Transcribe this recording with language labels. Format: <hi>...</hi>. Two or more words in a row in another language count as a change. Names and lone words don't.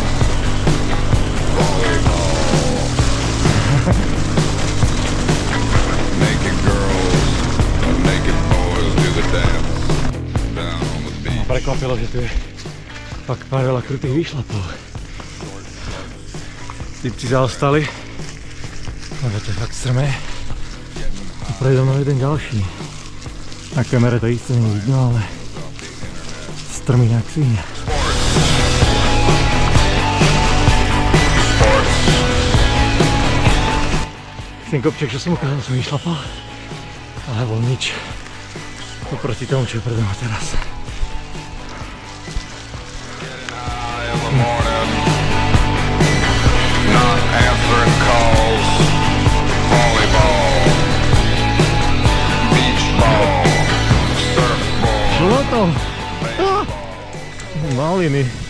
<en>Volleyball. Naked girls and naked boys do the dance down on the beach.</en> <sk>Prekvapilo, že tu je fakt pár veľa krutých výšlapov. Typci zaostali, lebo to je fakt strmé. A predo mnou jeden ďalší. Na kamere to isté nie vidno, ale strmý jak svinia. Ten kopček, čo som ukázal, som vyšlapal, ale bol nič oproti tomu, čo je predo mnou teraz.</sk> <en>In the morning, not answering calls. Volleyball, beach ball, surfball,</en> <sk>Čo to? Maliny.</sk>